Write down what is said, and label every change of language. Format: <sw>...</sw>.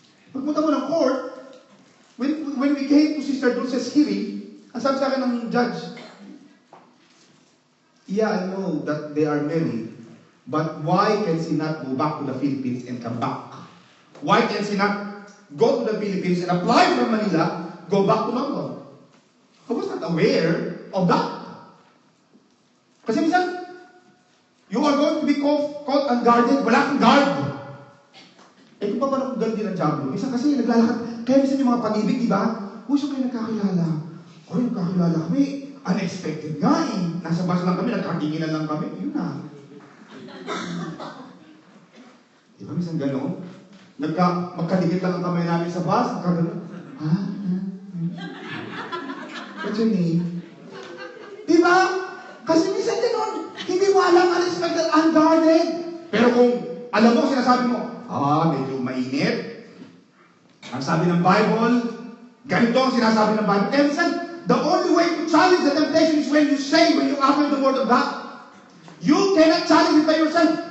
<tl>Pagpunta mo ng</tl> <en>court, when we came to Sister Dulce's hearing,</en> <tl>ang sabi sa akin ng judge,</tl> <en>yeah, I know that they are married, but why can she not go back to the Philippines and come back? Why can she not go to the Philippines and apply for Manila, go back to London? I was not aware of that.</en> <tl>Kasi minsan,</tl> <en>you are going to be caught unguarded,</en> <tl>wala kang guard. Eh kung pa paano kung ganun din ang Diablo? Minsan kasi naglalakad, kaya minsan yung mga pag-ibig, di ba? Gusto kayo nagkakilala. Nagkakilala kami. Unexpected nga eh. Nasa bus lang kami, nagkakinginan lang kami. Yun na. Di ba minsan gano'n? Magkadikit lang ang kamay namin sa bus, magkagano'n. Ha?</tl> <en>What's your name?</en> <tl>Di ba? Kasi minsan gano'n, hindi walang unexpected, unguarded. Pero kung alam mo, sinasabi mo, medyo mainit. Ang sabi ng Bible, ganito ang sinasabi ng Bible. Kaya minsan,</tl> <en>the only way to challenge the temptation is when you utter the Word of God. You cannot challenge it by yourself.</en>